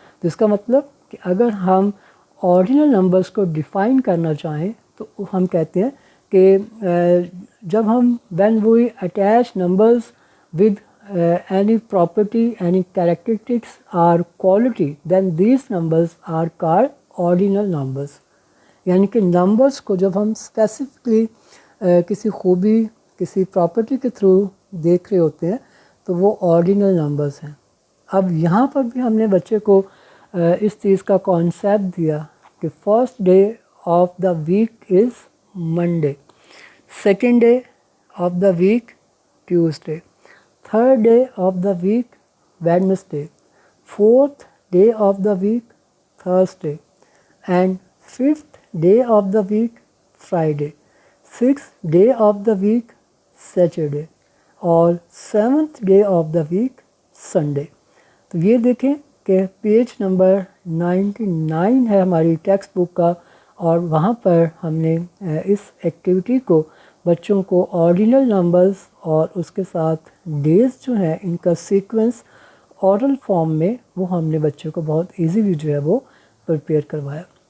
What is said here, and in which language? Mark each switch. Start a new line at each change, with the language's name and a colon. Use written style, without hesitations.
Urdu: تو اس کا مطلب کہ اگر ہم آرڈینل نمبرز کو ڈیفائن کرنا چاہیں تو ہم کہتے ہیں کہ جب ہم
English: When we attach numbers with any property, any characteristics or quality, then these numbers are called ordinal numbers.
Urdu: یعنی کہ نمبرز کو جب ہم اسپیسیفکلی کسی خوبی، کسی پراپرٹی کے تھرو دیکھ رہے ہوتے ہیں تو وہ آرڈینل نمبرز ہیں. اب یہاں پر بھی ہم نے بچے کو اس چیز کا کانسیپٹ دیا کہ
English: First day of the week is Monday, second day of the week Tuesday, third day of the week Wednesday, fourth day of the week Thursday, and fifth day of the week Friday, six day of the week Saturday, اور seventh day of the week Sunday.
Urdu: تو یہ دیکھیں کہ page number 99 ہے ہماری text book کا، اور وہاں پر ہم نے اس ایکٹیویٹی کو بچوں کو آرڈینل نمبرز اور اس کے ساتھ ڈیز جو ہیں ان کا سیکوینس اورل فارم میں وہ ہم نے بچوں کو بہت ایزیلی جو ہے وہ پریپیئر کروایا.